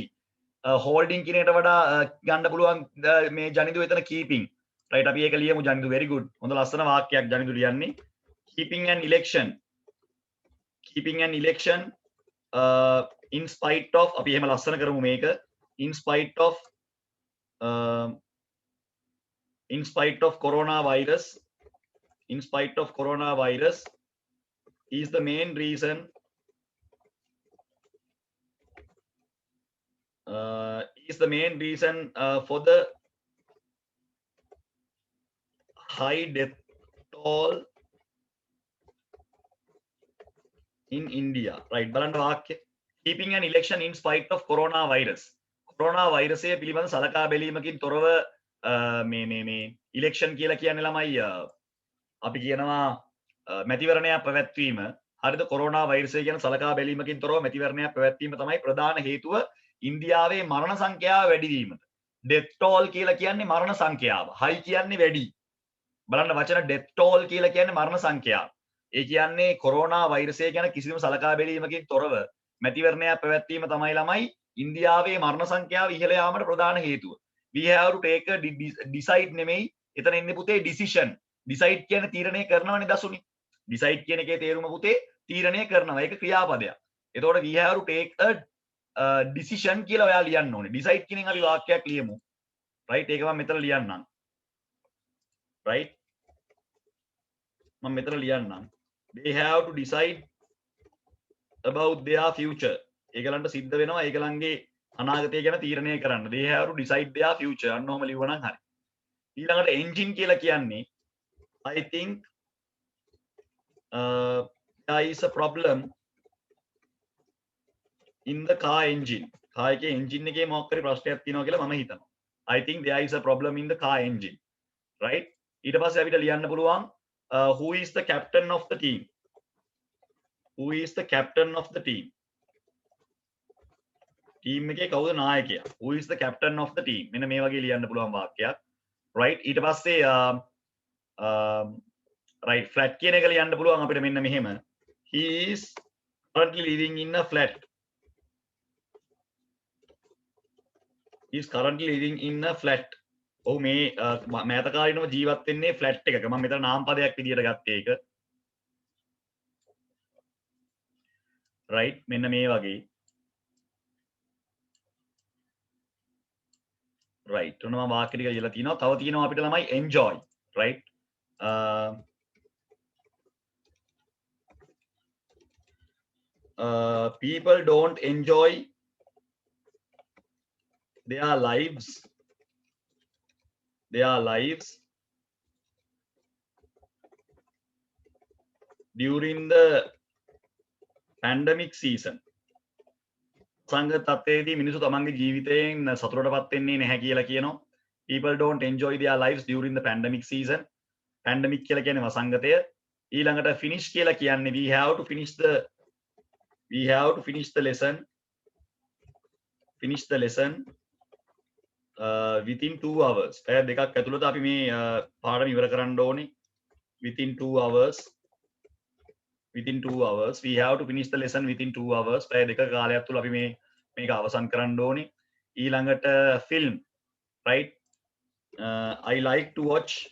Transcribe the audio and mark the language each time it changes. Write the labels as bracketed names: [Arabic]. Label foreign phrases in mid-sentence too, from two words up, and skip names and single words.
[Sinhala] Holding කියන එකට වඩා ගන්න පුළුවන් මේ ජනිදු එතන keeping. Right අපි ඒක ලියමු ජනිදු [English] very good. [Sinhala] හොඳ ලස්සන වාක්‍යයක් ජනිදු ලියන්නේ. [English] Keeping an election. Keeping an election in spite of [Sinhala] අපි එහෙම ලස්සන කරමු මේක. [English] In spite of coronavirus. In spite of coronavirus is the main reason for the high death toll in India. Right. [Sinhala] බලන්න වාක්‍ය. [English] Keeping an election in spite of coronavirus. [Sinhala] coronavirus එක පිළිබඳ සලකා බැලීමකින් තොරව මේ election කියලා කියන්නේ ළමයි අපි කියනවා මැතිවරණයක් පැවැත්වීම හරිද කොරෝනා වෛරසය ගැන සලකා බැලීමකින් තොරව මැතිවරණයක් පැවැත්වීම තමයි ප්‍රධාන හේතුව ඉන්දියාවේ මරණ සංඛ්‍යාව වැඩි වීමට [English] death toll [Sinhala] කියලා කියන්නේ මරණ සංඛ්‍යාව high කියන්නේ වැඩි බලන්න වචන [English] death toll [Sinhala] කියලා කියන්නේ මරණ සංඛ්‍යාව ඒ කියන්නේ කොරෝනා වෛරසය ගැන කිසිම සලකා බැලීමකින් තොරව මැතිවරණයක් පැවැත්වීම තමයි ළමයි ඉන්දියාවේ මරණ සංඛ්‍යාව ඉහළ යාමට ප්‍රධාන හේතුව [English] we have to take a decide [Sinhala] නෙමෙයි එතන ඉන්නේ පුතේ [English] decision decide [Sinhala] කියන්නේ තීරණය කරනවනේ දසුනි decide කියන එකේ තේරුම පුතේ තීරණය කරනවා ඒක ක්‍රියාපදයක් එතකොට [English] we have to take a decision [Sinhala] කියලා ඔයා ලියන්න ඕනේ decide කියන එක අපි වාක්‍යයක් ලියමු right ඒක මම මෙතන ලියන්නම් right මම මෙතන ලියන්නම් [English] they have to decide about their future [Sinhala] ඒගලන්ට සිද්ධ වෙනවා ඒගලන්ගේ අනාගතය ගැන තීරණය කරන්න [English] they have to decide their future [Sinhala] අන්න ඔහම ලියුවනම් හරි ඊළඟට engine කියලා කියන්නේ [English] I think there is a problem in the car engine [Sinhala] car එකේ engine එකේ මොකක් හරි ප්‍රශ්නයක් තියෙනවා කියලා මම හිතනවා [English] I think there is a problem in the car engine right [Sinhala] ඊට පස්සේ අපිට ලියන්න පුළුවන් [English] who is the captain of the team who is the captain of the team [Sinhala] team එකේ කවුද නායකයා [English] who is the captain of the team [Sinhala] මෙන්න මේ වගේ ලියන්න පුළුවන් වාක්‍යයක් right ඊට පස්සේ right flat කියන එක ලියන්න පුළුවන් අපිට මෙන්න මෙහෙම [English] he is currently living in a flat he is currently living in a flat [Sinhala] ඔහු මේ මෑතකාලීනව ජීවත් වෙන්නේ flat එකක මම මෙතන නාම පදයක් විදියට ගත්තේ ඒක right මෙන්න මේ වගේ right ඔන්න මම වාක්‍ය ටික ලියලා තිනවා තව තියෙනවා අපිට ළමයි [English] enjoy right people don't enjoy their lives during the pandemic season සංගත [Sinhala] තත්ත්වයේදී මිනිස්සු තමන්ගේ ජීවිතයෙන් සතුටටපත් වෙන්නේ නැහැ කියලා කියනවා [English] people don't enjoy their lives during the pandemic season [Sinhala] pandemic කියලා කියන්නේ වසංගතය ඊළඟට finish කියලා කියන්නේ [English] we have to finish the lesson within 2 hours [Sinhala] පැය දෙකක් ඇතුළත අපි මේ පාඩම ඉවර කරන්න ඕනේ [English] within 2 hours we have to finish the lesson within 2 hours [Sinhala] පැය දෙක කාලයක් තුල අපි මේක අවසන් කරන්න ඕනේ ඊළඟට [English] film right I like to watch